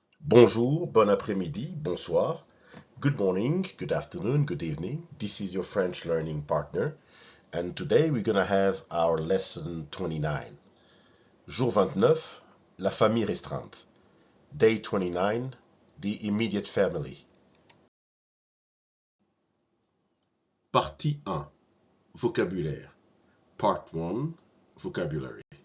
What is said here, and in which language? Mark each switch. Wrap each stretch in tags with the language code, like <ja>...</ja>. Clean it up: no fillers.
<fr>Bonjour, bon après-midi, bonsoir.</fr> <en>Good morning, good afternoon, good evening. This is your French learning partner, and today we're gonna have our lesson 29.</en> <fr>Jour 29, la famille restreinte.</fr> <en>Day 29, the immediate family.</en> <fr>Partie 1, vocabulaire.</fr> <en>Part 1, vocabulary.</en>